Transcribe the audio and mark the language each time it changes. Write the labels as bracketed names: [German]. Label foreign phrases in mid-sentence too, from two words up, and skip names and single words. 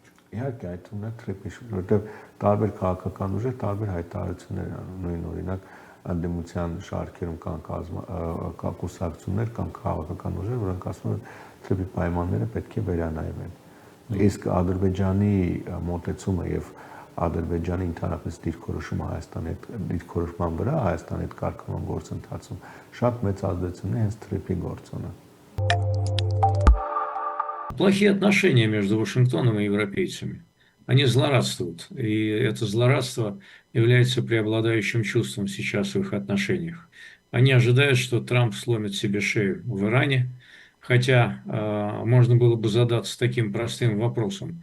[Armenian] Իհարկե, այդ թվում է TRIP-ի շուրջ, որտեղ տարբեր քաղաքական ուժեր տարբեր հայտարարություններ են անում, նույն օրինակ ընդդիմության շարքերում կան կուսակցություններ, կան քաղաքական ուժեր, որոնք ասում են TRIP-ի պայմանները պետք է վերանայվեն։ Իսկ Ադրբեջանի մոտեցումը եւ Ադրբեջանի ընդհանրապես դիրքորոշումը Հայաստանի հետ դիրքորոշման վրա Հայաստանի հետ կարգավորման գործընթացում շատ մեծ ազդեցություն է հենց TRIP-ի գործոնը։ [Russian] Плохие отношения между Вашингтоном и европейцами. Они злорадствуют, и это злорадство является преобладающим чувством сейчас в их отношениях. Они ожидают, что Трамп сломит себе шею в Иране, хотя можно было бы задаться таким простым вопросом.